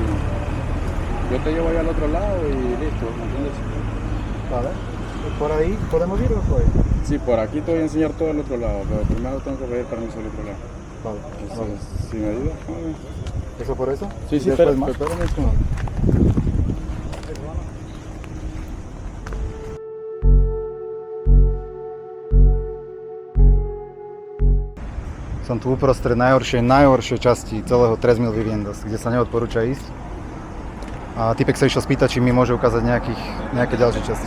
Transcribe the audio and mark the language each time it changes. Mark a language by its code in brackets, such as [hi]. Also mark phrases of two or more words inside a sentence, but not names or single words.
[es] Yo te llevo allá al otro lado y listo, ¿me entiendes? Vale. ¿Por ahí podemos ir o voy? Sí, por aquí te voy a enseñar todo el otro lado, pero primero tengo que pedir permiso al otro lado. Vale. Entonces, si me ayudas, vale. ¿Eso por eso? Sí, sí, Después pero más. espérame un segundo. [sk] Som tu uprostred najhoršej časti celého Trezmil Viviendas, kde sa neodporúča ísť. A typek sa išiel spýtať, či mi môže ukázať nejaké ďalšie časti.